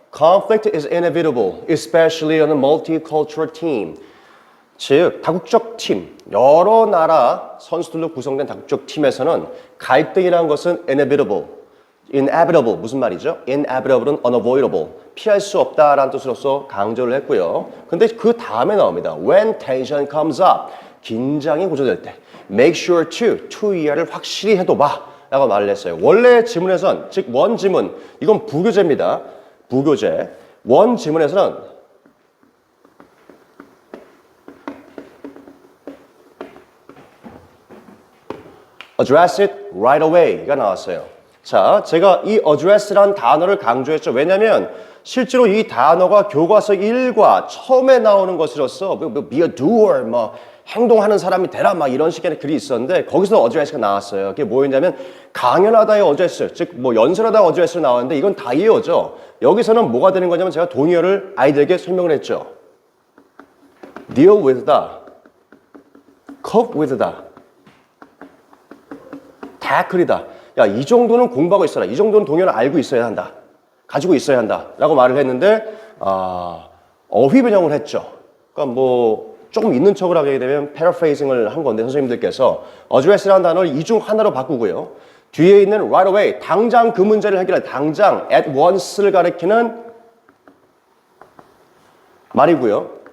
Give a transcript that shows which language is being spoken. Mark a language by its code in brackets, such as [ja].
[en] Conflict is inevitable, especially on a multicultural team. [ko] 즉, 다국적 팀, 여러 나라 선수들로 구성된 다국적 팀에서는 갈등이라는 것은 [en] inevitable, [ko] 무슨 말이죠? [en] inevitable은 unavoidable, [ko] 피할 수 없다라는 뜻으로서 강조를 했고요. 근데 그 다음에 나옵니다. [en] When tension comes up, [ko] 긴장이 고조될 때, [en] make sure to [ko] 이하를 확실히 해둬봐 라고 말을 했어요. 원래 지문에선, 즉 원지문, 이건 부교재입니다. 부교재. 원지문에서는 [en] address it right away가 [ko] 나왔어요. 자, 제가 이 address란 단어를 강조했죠. 왜냐하면 실제로 이 단어가 교과서 1과 처음에 나오는 것으로서 [en] be a doer, [ko] 행동하는 사람이 되라 이런 식의 글이 있었는데 거기서 address가 나왔어요. 그게 뭐였냐면 강연하다의 address, 즉 연설하다의 address로 나왔는데 이건 다이어죠. 여기서는 뭐가 되는 거냐면 제가 동의어를 아이들에게 설명을 했죠. [en] deal with다, cope with다, tackle이다. [ko] 야, 이 정도는 공부하고 있어라. 이 정도는 동의어를 알고 있어야 한다. 가지고 있어야 한다. 라고 말을 했는데 어휘 변형을 했죠. 그러니까 조금 있는 척을 하게 되면 [en] paraphrasing을 [ko] 한 건데 선생님들께서 address라는 단어를 이 중 하나로 바꾸고요. 뒤에 있는 [en] right away, [ko] 당장 그 문제를 해결할 당장 [en] at once를 [ko] 가리키는 말이고요.